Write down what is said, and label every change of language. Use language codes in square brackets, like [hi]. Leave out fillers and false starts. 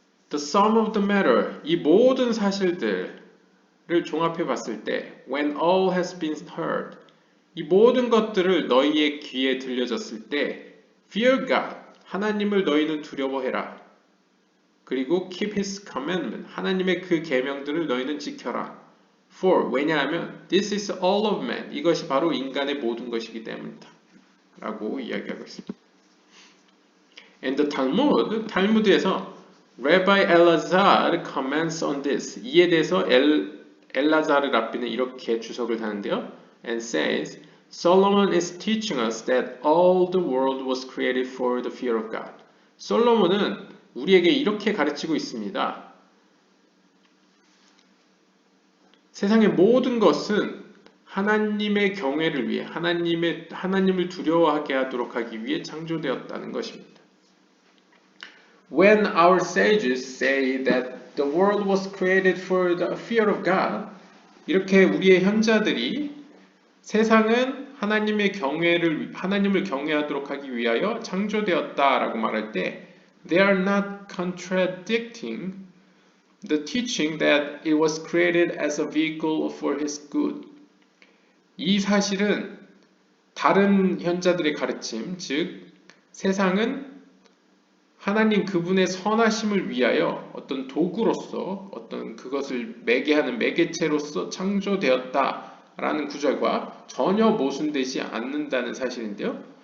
[en] The sum of the matter, [ko] 이 모든 사실들, 종합해 봤을 때 [en] when all has been heard [ko] 이 모든 것들을 너희의 귀에 들려졌을 때 [en] fear God [ko] 하나님을 너희는 두려워해라. 그리고 [en] keep his commandment [ko] 하나님의 그 계명들을 너희는 지켜라. [en] For [ko] 왜냐하면 [en] this is all of man [ko] 이것이 바로 인간의 모든 것이기 때문이다. 라고 이야기하고 있습니다. [en] And the Talmud [ko] 탈무드에서 [en] Rabbi Elazar comments on this [ko] 이에 대해서 엘라자르 랍비는 이렇게 주석을 하는데요. [en] And says Solomon is teaching us that all the world was created for the fear of God. [ko] 솔로몬은 우리에게 이렇게 가르치고 있습니다. 세상의 모든 것은 하나님의 경외를 위해 하나님을 두려워하게 하도록 하기 위해 창조되었다는 것입니다. [en] When our sages say that the world was created for the fear of God, [ko] 이렇게 우리의 현자들이 세상은 하나님을 경외하도록 하기 위하여 창조되었다라고 말할 때, [en] they are not contradicting the teaching that it was created as a vehicle for his good. [ko] 이 사실은 다른 현자들의 가르침, 즉 세상은 하나님 그분의 선하심을 위하여 어떤 도구로서 어떤 그것을 매개하는 매개체로서 창조되었다라는 구절과 전혀 모순되지 않는다는 사실인데요.